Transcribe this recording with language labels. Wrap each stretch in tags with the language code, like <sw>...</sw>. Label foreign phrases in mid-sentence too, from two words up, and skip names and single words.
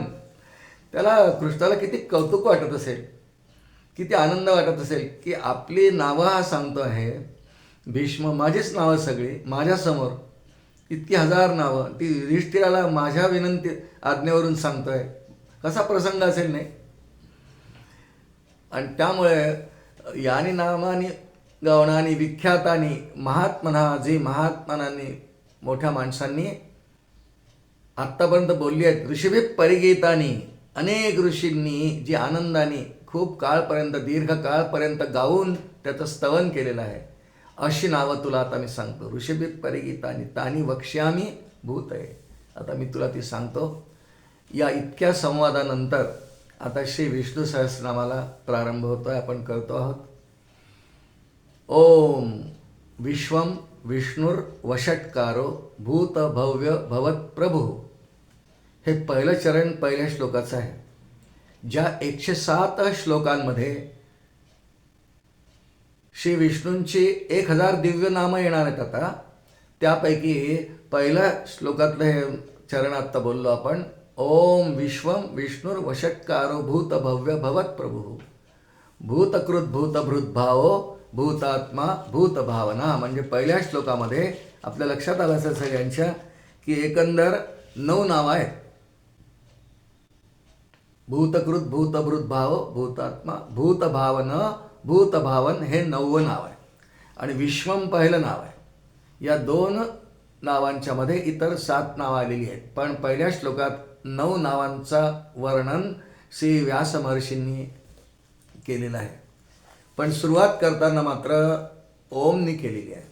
<mr>त्याला कृष्णाला किती कौतुक वाटत असेल, किती आनंद वाटत असेल की आपली नावं हा सांगतो आहे. भीष्म माझीच नावं सगळी माझ्यासमोर, इतकी 1000 नावं ती युधिष्ठिराला माझ्या विनंती आज्ञेवरून सांगतोय. कसा प्रसंग असेल नाही. आणि त्यामुळे</mr> <sa>यानी नामानी गौणानी विख्यातानी महात्मना,</sa> <mr>जी महात्मनांनी मोठ्या माणसांनी आत्तापर्यंत बोलली आहेत.</mr> <sa>ऋषिभिः परिगीतानी,</sa> <mr>अनेक ऋषींनी जी आनंदाने खूप काळपर्यंत, दीर्घ काळपर्यंत गाऊन त्याचं स्तवन केलेलं आहे. अशी नावं तुला आता मी सांगतो.</mr> <sa>ऋषिभिः परिगीतानी तानी वक्ष्यामी भूतये.</sa> <mr>आता मी तुला ती सांगतो. या इतक्या संवादानंतर आता श्री विष्णू सहस्रनामाला प्रारंभ होतो आहे, आपण करतो आहोत.</mr> <sa>ओम विश्वम विष्णुर्वषट्कारो भूत भव्य भवत प्रभू.</sa> <mr>हे पहिलं चरण पहिल्या श्लोकाचं आहे. ज्या 107 श्लोकांमध्ये श्री विष्णूंची 1000 दिव्य नामं येणार आहेत. आता त्यापैकी पहिल्या श्लोकातलं हे चरण आत्ता बोललो आपण.</mr> <sa>ओम विश्वम विष्णुर्वषट्कारो भूत भव्य भवत प्रभू. भूतकृत भूतभृद्भावो भूतात्मा भूतभावना.</sa> <mr>म्हणजे पहिल्या श्लोकामध्ये आपल्या लक्षात आलं असेल सगळ्यांच्या की एकंदर 9 नावं आहेत. भूतकृत भूतभृद्भाव भूतात्मा भूतभावन भूतभावन हे 9वं नाव आहे. आणि विश्वम पहिलं नाव आहे. या 2 नावांच्या मध्ये इतर 7 नावं आलेली आहेत. पण पहिल्या श्लोकात 9 नावांचा वर्णन श्री व्यास महर्षींनी केलेलं आहे. पण सुरुवात करताना मात्र ओमनी केलेली आहे.</mr>